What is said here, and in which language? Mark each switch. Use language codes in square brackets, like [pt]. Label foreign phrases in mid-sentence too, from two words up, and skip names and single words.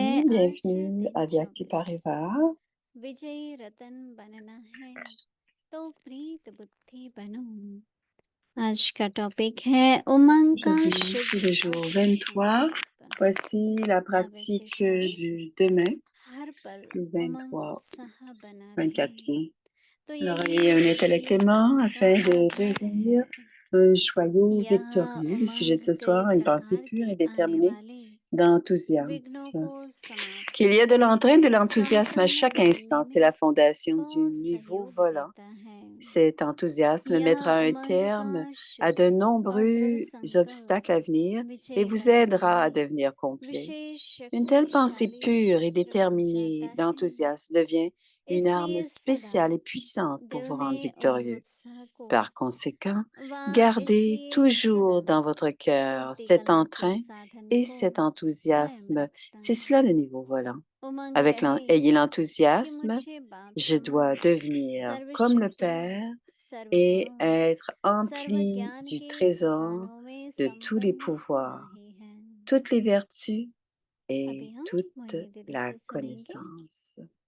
[hi] Shanti, आज [fr] bienvenue [hi] दिन [fr] à Vyakti 24 Parivar. [hi] विजयी रतन बनना है तो प्रीत बुद्धि बनो। आज का टॉपिक है उमंग का [fr] Aujourd'hui, [hi] शुभ [fr] c'est le jour [hi] अवसर [fr] 23. Voici la pratique du demain, [hi] हर पल [fr] le [hi] उमंग [fr] 23, [hi] उत्साह बना [fr] 24 [hi] रहे [fr] août. [hi] तो [fr] L'oreiller un [hi] यही [fr] intellect [hi] वही [fr] clément [hi] अनोखा [fr] afin de [hi] आधार [fr] devenir [hi] है [fr] un joyau [hi] यहाँ [fr] victorieux. Le sujet de [hi] उमंग [fr] ce [hi] कई [fr] soir, une pensée [hi] प्रकार [fr] pure [hi] के [fr] et [hi] आने [fr] déterminée [hi] वाले विघ्नों [fr] d'enthousiasme. [hi] को समाप्त [fr] Qu'il y a de [hi] कर [fr] l'entrain, de l'enthousiasme à [hi] संपन्न [fr] chaque [hi] करने [fr] instant, c'est [hi] में [fr] la fondation du [hi] बहुत [fr] nouveau [hi] सहयोग [fr] volant. [hi] देता है [fr] Cet enthousiasme [hi] यह [fr] mettra un [hi] उमंग का [fr] terme à de [hi] शक्ति और दृढ़ [fr] nombreux obstacles à [hi] संकल्प [fr] venir et [hi] विजय [fr] vous [hi] करने [fr] aidera à [hi] वाली [fr] devenir complet. [hi] विशेष [fr] Une telle pensée [hi] शक्तिशाली [fr] pure et [hi] शस्त्र बन जाता [fr] déterminée [hi] है [fr] d'enthousiasme devient une arme [hi] इसलिए सदा [fr] spéciale et puissante pour [hi] दिल [fr] vous rendre [hi] में उमंग [fr] victorieux. [hi] उत्साह को [fr] Par conséquent, [hi] वह [fr] gardez [hi] इसलिए [fr] toujours [hi] सदा [fr] dans votre cœur [hi] उड़ती [fr] cet [hi] कला के [fr] entrain [hi] साधन [fr] et [hi] को [fr] cet [hi] कायम [fr] enthousiasme. [hi] रखता [fr] C'est cela le niveau volant. [hi] उमंग रहे [fr] Ayez [hi] कि [fr] l'enthousiasme, [hi] मुझे बाप [fr] je dois [hi] समान [fr] devenir comme le [hi] सर्वशक्ति [fr] Père et [hi] सर्वगुणों [fr] être [hi] सर्व [fr] empli [hi] ज्ञान [fr] du [hi] के [fr] trésor [hi] खजानों में [fr] de tous les [hi] संपन्न होना [fr] pouvoirs, [hi] ही है [fr] toutes les vertus et [hi] अभी हम [fr] toute [hi] मोहिनी दीदी [fr] la [hi] से सुनेंगे [fr] connaissance.